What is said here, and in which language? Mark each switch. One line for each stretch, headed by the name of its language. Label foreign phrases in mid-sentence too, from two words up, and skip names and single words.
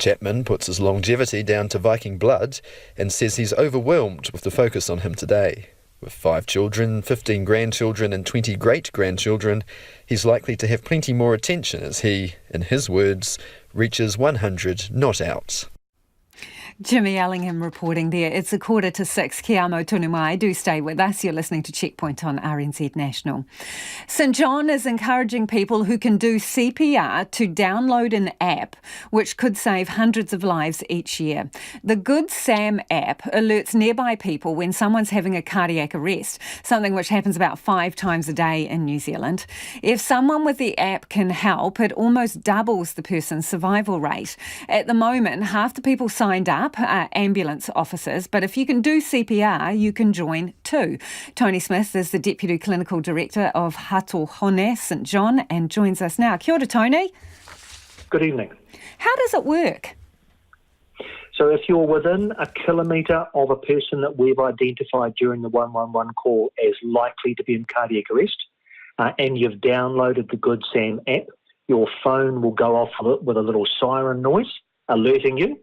English: Chapman puts his longevity down to Viking blood and says he's overwhelmed with the focus on him today. With 5 children, 15 grandchildren and 20 great-grandchildren, he's likely to have plenty more attention as he, in his words, reaches 100 not out. Jimmy Allingham reporting there. It's 5:45.
Māori: Kia amo tonu mai.
English: Do stay with us. You're listening to Checkpoint on RNZ National. St John is encouraging people who can do CPR to download an app which could save hundreds of lives each year. The Good Sam app alerts nearby people when someone's having a cardiac arrest, something which happens about 5 times a day in New Zealand. If someone with the app can help, it almost doubles the person's survival rate. At the moment, half the people signed up are ambulance officers, but if you can do CPR, you can join too. Tony Smith is the Deputy Clinical Director of Hatohone St John and joins us now.
Māori: Kia ora, Tony.
English: Good evening. How does it work? So if you're within a kilometre of a person that we've identified during the 111 call as likely to be in cardiac arrest, and you've downloaded the Good Sam app, your phone will go off with a little siren noise, alerting you.